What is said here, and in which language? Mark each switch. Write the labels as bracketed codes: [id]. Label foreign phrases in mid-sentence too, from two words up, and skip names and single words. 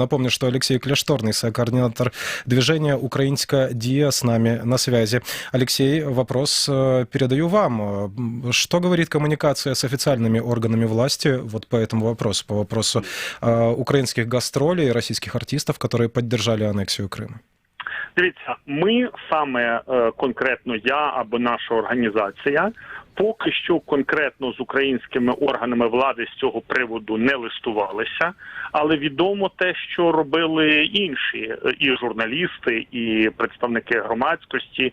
[ru] Напомню, что Алексей Кляшторный, сокоординатор движения «Украинская Дия», с нами на связи. Алексей, вопрос передаю вам. Что говорит коммуникация с официальными органами власти по этому вопросу, по вопросу украинских гастролей, российских артистов, которые поддержали аннексию Крыма? [uk] Дивіться, ми саме конкретно я або наша організація поки що конкретно з українськими органами влади з цього приводу не листувалися, але відомо те, що робили інші і журналісти, і представники громадськості.